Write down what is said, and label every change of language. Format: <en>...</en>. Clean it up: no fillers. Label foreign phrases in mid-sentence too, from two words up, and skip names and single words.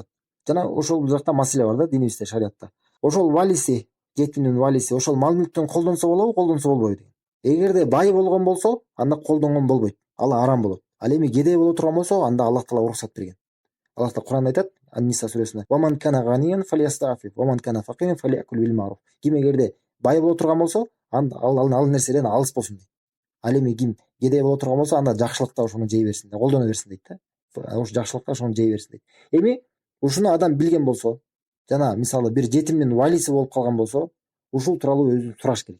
<ky>Жана ошол жакта маселе бар да динибизде, шариатта. Ошол валиси, жетимдин валиси ошол мал мүлктөн колдонсо болобу, колдонсо болбойбу деген. Эгерде бай болгон болсо, анда колдонгон болбойт. Ал арам болот. Ал эми кедей боло турган болсо, анда</ky> <ar>الله تعالى</ar> <ky>уруксат берген.</ky> <ar>الله تعالى</ar> <ky>Куранда айтат,</ky> <ar>Ан-Ниса сүрөсүндө: "ومن كان غنيا فليستعفف، ومن كان فقيرا فليأكل بالمعروف."</ar> <ky>Ким эгерде бай боло турган болсо, ал нерседен алыс болсун дейт. Ал эми ким кедей боло турган болсо, анда жакшылыкта ошону жей берсин, колдоно берсин дейт да. Ошо жакшылыкта ошону жей берсин дейт. Эми ушуну адам билген болсо, жана мисалы бир жетимдин валиси болуп калган болсо, ушул тууралуу өзү сураш керек.</ky>